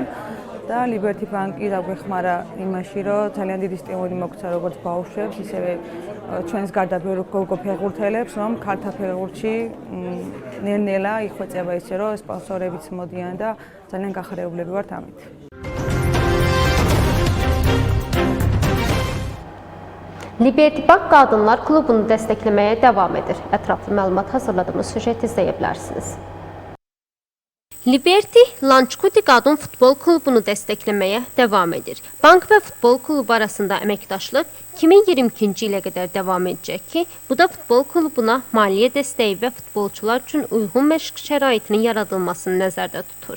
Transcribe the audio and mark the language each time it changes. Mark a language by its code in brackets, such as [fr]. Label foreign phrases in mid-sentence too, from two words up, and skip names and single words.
[ka] და Liberty Bank-ი დაგვეხმარა იმაში, რომ ძალიან დიდი სტიმული მოგცა როგორც ბავშვებს, ისევე ჩვენს გარდა ბევრ გოგო ფეხბურთელებს, რომ ქალთა ფეხბურთში ნელ-ნელა იხვეწება ისე, რომ სპონსორებიც მოდიან და ძალიან გახარებულები ვართ ამით. [az] Liberty Bank qadınlar klubunu dəstəkləməyə davam edir. Ətraflı məlumat hazırladığımız süjeti izləyə bilərsiniz. Liberty Lançkuti qadın futbol klubunu dəstəkləməyə davam edir. Bank və futbol klubu arasında əməkdaşlıq 2022-ci ilə qədər davam edəcək ki, bu da futbol klubuna maliyyə dəstəyi və futbolçular üçün uyğun məşq şəraitinin yaradılmasını nəzərdə tutur.